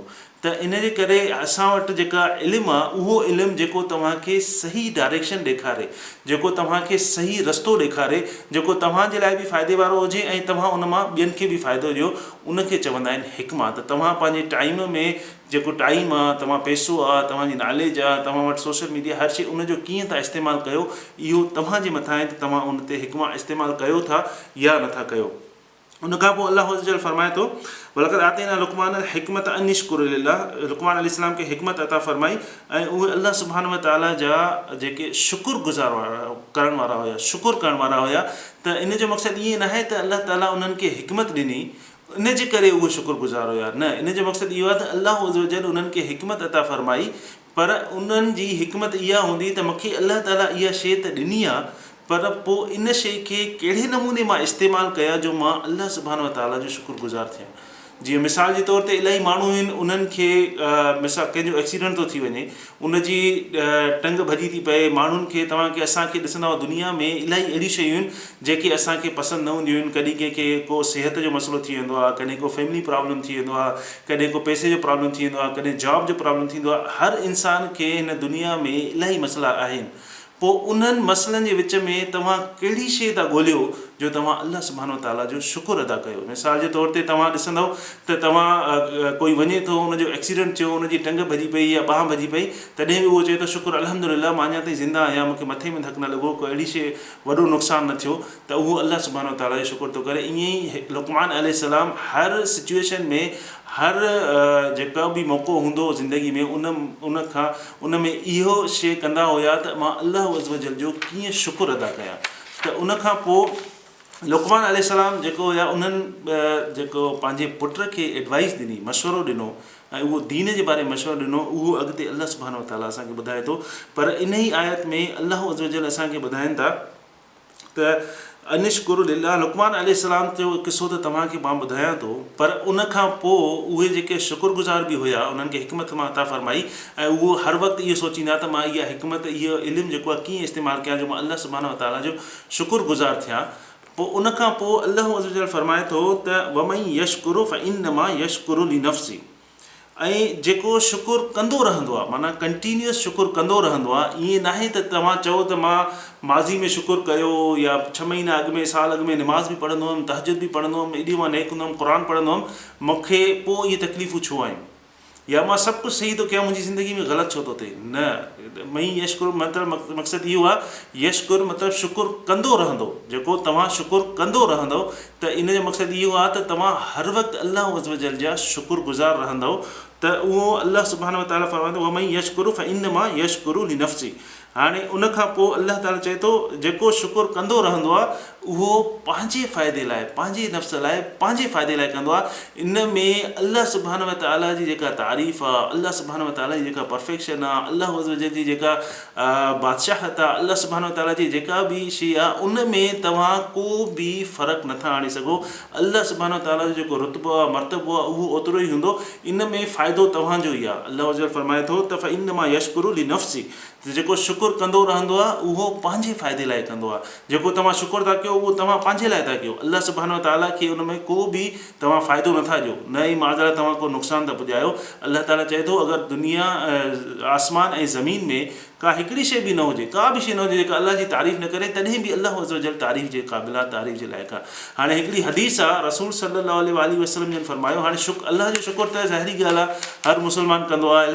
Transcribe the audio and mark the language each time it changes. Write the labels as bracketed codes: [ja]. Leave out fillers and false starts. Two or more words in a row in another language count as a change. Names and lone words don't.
[sd] त इन जे करे असां वटि जेका इल्मु आहे उहो इल्मु जेको तव्हांखे सही डायरेक्शन ॾेखारे, जेको तव्हांखे सही रस्तो ॾेखारे, जेको तव्हांजे लाइ बि फ़ाइदे वारो हुजे ऐं तव्हां उन मां ॿियनि खे बि फ़ाइदो ॾियो, उनखे चवंदा आहिनि हिकमा। त तव्हां पंहिंजे टाइम में जेको टाइम आहे, तव्हां पैसो आहे, तव्हांजी नॉलेज आहे, तव्हां वटि [en] social media [sd] हर शइ, उनजो कीअं था इस्तेमालु कयो, इहो तव्हांजे मथां आहे त तव्हां उन ते हिकमा इस्तेमालु कयो था या नथा कयो। उनखां पोइ अल्लाह [ar] عز وجل [sd] फरमाए थो, [ar] ولقد آتينا لقمان الحكمة أن اشكر لله. [sd] लुक़मान अलैहिस्सलाम खे हिकमत अता फरमाई ऐं उहे अल्लाह [ar] سبحانه وتعالى [sd] जा जेके शुक्रगुज़ार करण वारा हुया, शुकुर करण वारा हुया। त इन जो मक़सदु ईअं न आहे त अल्लाह ताला उन्हनि खे हिकमत ॾिनी इन जे करे उहे शुक्रगुज़ार हुया, न। इन जो मक़सदु इहो आहे त अल्लाह [ar] عز وجل [sd] उन्हनि खे हिकमत अता फरमाई, पर उन्हनि जी हिकमत इहा हूंदी त मूंखे अल्लाह ताला इहा शइ त ॾिनी आहे, पर पोइ इन शइ खे कहिड़े नमूने मां इस्तेमालु कयां जो मां अल्लाह [ar] سبحانه وتعالى [sd] जो शुक्रगुज़ार थियां। जीअं मिसाल जे तौर ते इलाही माण्हू आहिनि, उन्हनि खे मिसाल कंहिंजो एक्सीडेंट थो थी वञे, उनजी टंग भॼी थी पए, माण्हुनि खे असांखे ॾिसंदा दुनिया में इलाही अहिड़ियूं शयूं आहिनि जेके असांखे पसंदि न हूंदियूं आहिनि। कॾहिं कंहिंखे को सिहत जो मसइलो थी वेंदो आहे, कॾहिं को [en] family problem [sd] थी वेंदो आहे, कॾहिं को पैसे जो प्रॉब्लम थी वेंदो आहे, कॾहिं जॉब जो प्रॉब्लम थींदो आहे। हर इंसान खे हिन दुनिया में इलाही मसइला आहिनि। पोइ उन्हनि मसइलनि जे विच में तव्हां कहिड़ी शइ था ॻोल्हियो जो तव्हां अल्लाह [ar] سبحانه وتعالى [sd] जो शुकुर अदा कयो। मिसाल जे तौर ते तव्हां ॾिसंदव त तव्हां कोई वञे थो, उनजो एक्सीडेंट थियो, उनजी टंग भॼी पई या ॿांह भॼी पई, तॾहिं बि उहो चए थो शुकुर अल्हम्दुलिल्लाह मां अञा ताईं ज़िंदा आहियां, मूंखे मथे में धकु न लॻो, कोई अहिड़ी शइ वॾो नुक़सानु न थियो, त उहो अल्लाह [ar] سبحانه وتعالى [sd] जो शुकुर थो करे। ईअं ई लुक़मान अलैहिस्सलाम हर सिचुएशन में, हर जेका बि मौक़ो हूंदो ज़िंदगी में, उन में इहो शइ कंदा हुया त मां अल्लाह [ar] عز وجل [sd] जो कीअं शुकुर अदा कयां। त उनखां पोइ लुक़मान अलैहिस्सलाम जेको हुया, उन्हनि जेको पंहिंजे पुट खे एडवाइस ॾिनी, मशवरो ॾिनो ऐं उहो दीन जे बारे में मशवरो ॾिनो, उहो अॻिते अल्लाह [ar] سبحانه وتعالى [sd] असांखे ॿुधाए थो। पर इन ई आयत में अल्लाह [ar] عز وجل [sd] असांखे ॿुधाइनि था त [ar] أن اشكر لله. [sd] लुक़मान अलैहिस्सलाम जो किसो त तव्हांखे मां ॿुधायां थो, पर उनखां पोइ उहे जेके शुक्रगुज़ार बि हुया, उन्हनि खे हिकमत मां अता फरमाई ऐं उहो हर वक़्तु इहो सोचींदा त मां इहा हिकमत, इहो इल्मु जेको आहे कीअं इस्तेमालु कयां जो मां अल्लाह [ar] سبحانه وتعالى [sd] जो शुक्रगुज़ार थियां। पोइ उनखां पोइ अल्लाह [ar] عز وجل [sd] फरमाए थो त [ar] ومن يشكر فإنما يشكر لنفسه. [sd] ऐं जेको शुकुर कंदो रहंदो आहे, माना कंटिन्यूअस शुकुर कंदो रहंदो आहे। ईअं न आहे त तव्हां चओ त मां माज़ी में शुकुर कयो या 6 महीना अॻु में, साल अॻु में निमाज़ बि पढ़ंदो हुअमि, तहजुद बि पढ़ंदो हुअमि, एॾी मां नेक हूंदो हुअमि, क़ुर पढ़ंदो हुअमि, मूंखे पोइ इहे तकलीफ़ूं छो आहिनि, या मां सभु कुझु सही थो कयां, मुंहिंजी ज़िंदगी में ग़लति छो थो थिए। न, मई यशकुर मतिलबु मक़सदु इहो आहे, यशकुर मतिलबु शुकुर कंदो रहंदो। जेको तव्हां शुकुर कंदो रहंदो त इन जो मक़सदु इहो आहे त तव्हां हर वक़्तु अल्लाह [ar] عز وجل [sd] जा शुक्रगुज़ार रहंदव। त उहो अल्लाह [ar] سبحانه وتعالى [sd] फरमाईंदो [ar] ومن يشكر فإنما يشكر لنفسه. [sd] हाणे उनखां पोइ अल्लाह ताला चए थो जेको शुकुर कंदो रहंदो आहे उहो पंहिंजे फ़ाइदे लाइ, पंहिंजे नफ़्स लाइ, पंहिंजे फ़ाइदे लाइ कंदो आहे। इन में अल्लाह [ar] سبحانه وتعالى [sd] जी जेका तारीफ़ आहे, अल्लाह [ar] سبحانه وتعالى [sd] जी जेका परफेक्शन आहे, अल्लाह [ar] عز وجل [sd] जी जेका बादशाहत आहे, अल्लाह [ar] سبحانه وتعالى [sd] जी जेका बि शइ आहे, उन में तव्हां को बि फ़र्क़ु नथा आणे सघो। अल्लाह [ar] سبحانه وتعالى [sd] जो जेको रुतबो आहे, मर्तबो आहे, उहो ओतिरो ई हूंदो। इन में फ़ाइदो तव्हांजो ई आहे। अल्लाह [ar] عز وجل [sd] फरमाए थो त [ar] فإنما يشكر لنفسه. [sd] जेको शुकुर कंदो रहंदो आहे उहो पंहिंजे फ़ाइदे लाइ कंदो आहे। जेको तव्हां शुकुर था कयो उहो तव्हां पंहिंजे लाइ था कयो। अल्लाह [ar] سبحانه وتعالى [sd] खे उन में को बि तव्हां फ़ाइदो नथा ॾियो, न ई माज़ाला तव्हां को नुक़सानु था पुॼायो। अल्लाह ताला चए थो अगरि दुनिया, आसमान ऐं ज़मीन में का हिकिड़ी शइ बि न हुजे, का बि शइ न हुजे जेका अल्लाह जी तारीफ़ न करे, तॾहिं बि अल्लाह [ar] عز وجل [sd] तारीफ़ जे क़ाबिल आहे, तारीफ़ जे लाइक़ु आहे। हाणे हिकिड़ी हदीस आहे, रसूल [ar] صلى الله عليه وسلم [sd] जन फरमायो, हाणे अल्लाह जो शुकुर त ज़ाहिरी ॻाल्हि आहे, हर मुस्लमान कंदो आहे।